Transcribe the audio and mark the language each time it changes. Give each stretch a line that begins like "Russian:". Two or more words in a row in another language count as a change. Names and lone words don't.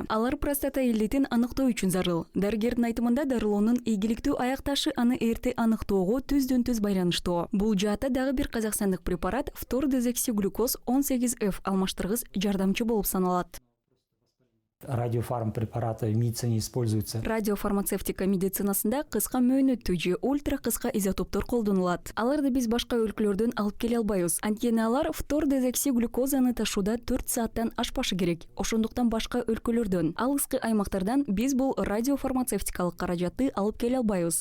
Kyrgyz: Алар простата илдетин аныктоо үчүн зарыл. Дарыгердин айтымында дарылоонун ийгиликтүү аякташы аны эрте аныктоого түздөн-түз байланыштуу. Бул жаатта дагы бир казакстандык препарат фтор дезоксиглюкоз 18F алмаштыргыс жардамчы болуп саналат.
Russian: Радиофарм препараты в медицине используются.
Kyrgyz: Радиофармацевтика медицинасында кыска мөөнөттүү же ультра кыска изотоптор колдонулат. Аларды биз башка өлкөлөрдөн алып келе албайбыз. Анткени алар фтор дезоксиглюкозаны ташууда 4 сааттан ашпашы керек. Ошондуктан башка өлкөлөрдөн, алыскы аймактардан биз бул радиофармацевтикалык каражатты алып келе албайбыз.